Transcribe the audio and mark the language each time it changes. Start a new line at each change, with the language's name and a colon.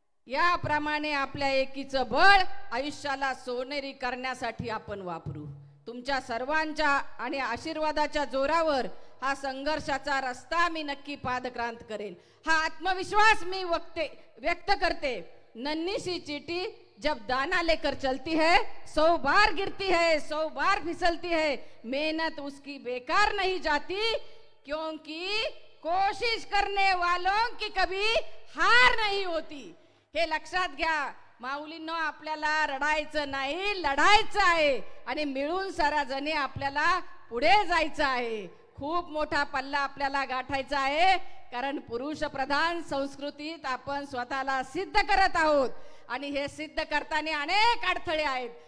Marathi: याप्रमाणे आपल्या एकीचं बळ आयुष्याला सोनेरी करण्यासाठी आपण वापरू. तुमच्या सर्वांच्या आणि आशीर्वादाच्या जोरावर हा संघर्षाचा रस्ता मी नक्की पादक्रांत करेल, हा आत्मविश्वास मी व्यक्त करते.
Hindi: नन्ही सी चींटी जब दाना लेकर चलती है 100 बार गिरती है 100 बार फिसलती है, मेहनत उसकी बेकार नहीं जाती क्योंकि कोशिश करने वालों की कभी हार नहीं होती.
Marathi: हे लक्षात घ्या माऊलींनो, आपल्याला रडायचं नाही, लढायचं आहे आणि मिळून सारा जणी आपल्याला पुढे जायचं आहे. खूप मोठा पल्ला आपल्याला गाठायचा आहे, कारण पुरुष प्रधान संस्कृतीत आपण स्वतःला सिद्ध करत आहोत आणि हे सिद्ध करताना अनेक अडथळे आहेत.